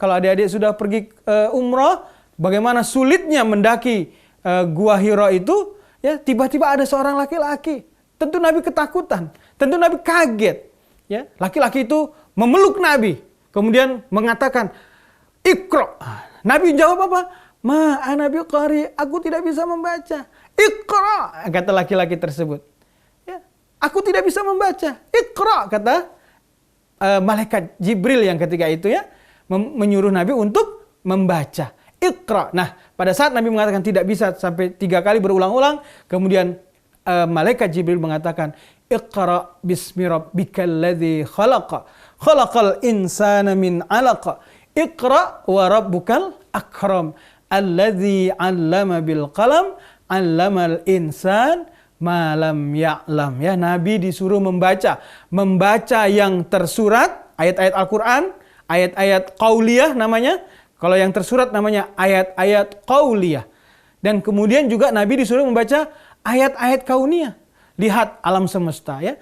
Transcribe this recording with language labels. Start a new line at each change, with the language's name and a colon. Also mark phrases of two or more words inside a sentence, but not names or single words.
Indonesian: Kalau adik-adik sudah pergi umrah, bagaimana sulitnya mendaki Gua Hira itu, ya, tiba-tiba ada seorang laki-laki. Tentu Nabi ketakutan. Tentu Nabi kaget. Ya, laki-laki itu memeluk Nabi. Kemudian mengatakan, Iqra. Nabi jawab apa?
Arabic: ما أنا بقارئ,
Indonesian: aku tidak bisa membaca. Iqra, kata laki-laki tersebut. Ya, aku tidak bisa membaca. Iqra, kata malaikat Jibril yang ketika itu ya menyuruh Nabi untuk membaca. Iqra. Nah, pada saat Nabi mengatakan tidak bisa sampai 3 kali berulang-ulang, kemudian malaikat Jibril mengatakan,
Arabic: اقرأ باسم ربك الذي خلق، خلق الإنسان من علق. اقرأ وربك الأكرم، الذي علم بالقلم، علم الإنسان ما لم يعلم.
Indonesian: Ya, Nabi disuruh membaca yang tersurat, ayat-ayat Al-Qur'an, ayat-ayat qauliyah namanya. Kalau yang tersurat namanya ayat-ayat qauliyah. Dan kemudian juga Nabi disuruh membaca ayat-ayat kauniyah. Lihat alam semesta ya.